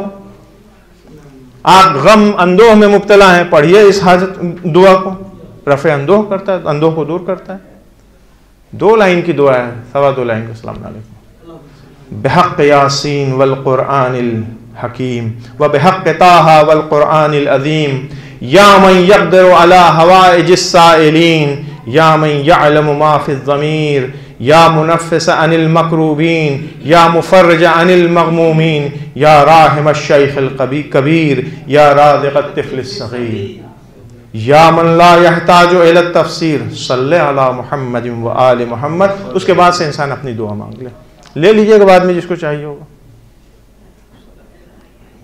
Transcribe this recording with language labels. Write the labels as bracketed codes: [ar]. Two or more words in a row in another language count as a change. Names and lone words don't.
[ur] آپ غم اندوہ میں مبتلا ہیں، پڑھیے اس حاجت دعا کو، رفع اندوہ کرتا ہے، اندوہ کو دور کرتا ہے. 2 لائن کی دعا ہے، 2.25 لائن کا. [ar] السلام علیکم. بحق یاسین والقرآن الحکیم وبحق طٰہٰ والقرآن العظیم یا من یقدر علی حوائج السائلین یا من یعلم ما فی الضمیر یا منفس عن المکروبین یا مفرج عن المغمومین یا راحم الشیخ الکبیر یا رازق الطفل الصغیر یا من لا یحتاج الی التفسیر صلی علی محمد و آل محمد. [ur] اس کے بعد سے انسان اپنی دعا مانگ لے لیجئے گا بعد میں جس کو چاہیے ہوگا.